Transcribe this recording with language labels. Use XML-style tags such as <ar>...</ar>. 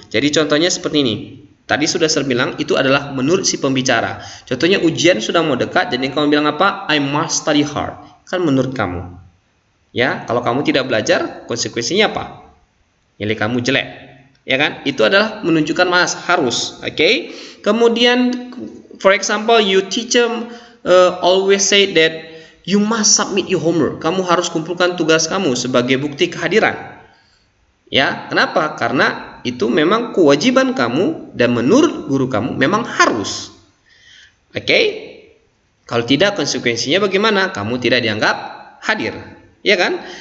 <id>Jadi contohnya seperti ini. Tadi sudah saya bilang itu adalah menurut si pembicara. Contohnya ujian sudah mau dekat, jadi kamu bilang apa?</id> <en>I must study hard.</en> <id>Kan menurut kamu. Ya, kalau kamu tidak belajar, konsekuensinya apa? Nilai kamu jelek. Ya kan? Itu adalah menunjukkan must, harus. Oke. Kemudian</id> <en>for example, your teacher always say that you must submit your homework.</en> <id>Kamu harus kumpulkan tugas kamu sebagai bukti kehadiran. Ya, kenapa? Karena itu memang kewajiban kamu dan menurut guru kamu memang harus. Oke? Kalau tidak, konsekuensinya bagaimana? Kamu tidak dianggap hadir. Ya kan?</id>